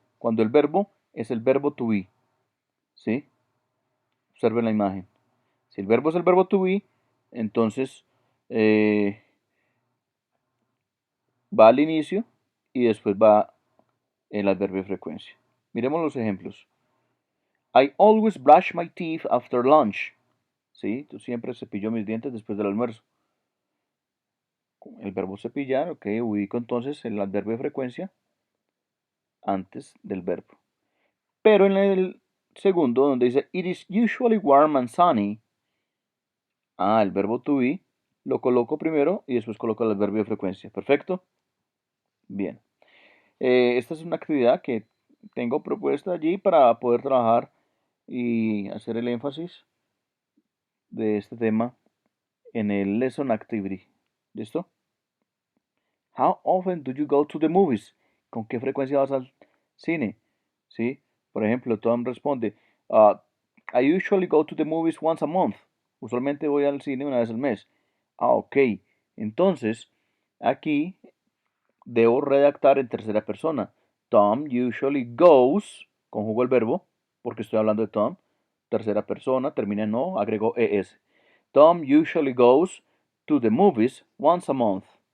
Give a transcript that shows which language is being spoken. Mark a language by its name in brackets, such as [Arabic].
[Spanish] Cuando el verbo es el verbo to be, ¿sí? Observen la imagen. Si el verbo es el verbo to be, entonces va al inicio y después va el adverbio de frecuencia. Miremos los ejemplos. [English] I always brush my teeth after lunch. [Spanish] ¿Sí? Yo siempre cepillo mis dientes después del almuerzo. El verbo cepillar, ok, ubico entonces el adverbio de frecuencia antes del verbo. Pero en el segundo, donde dice [English] it is usually warm and sunny, [Spanish] el verbo to be lo coloco primero y después coloco el adverbio de frecuencia. ¿Perfecto? Bien. Esta es una actividad que tengo propuesta allí para poder trabajar y hacer el énfasis de este tema en el lesson activity. ¿Listo? [English] How often do you go to the movies? [Spanish] ¿Con qué frecuencia vas al cine? ¿Sí? Por ejemplo, Tom responde, [English] I usually go to the movies once a month. [Spanish] Usualmente voy al cine una vez al mes. Ok. Entonces, aquí debo redactar en tercera persona. [English] Tom usually goes, [Spanish] conjugo el verbo, porque estoy hablando de Tom. Tercera persona, termina en no, agrego es. [English] Tom usually goes to the movies once a month.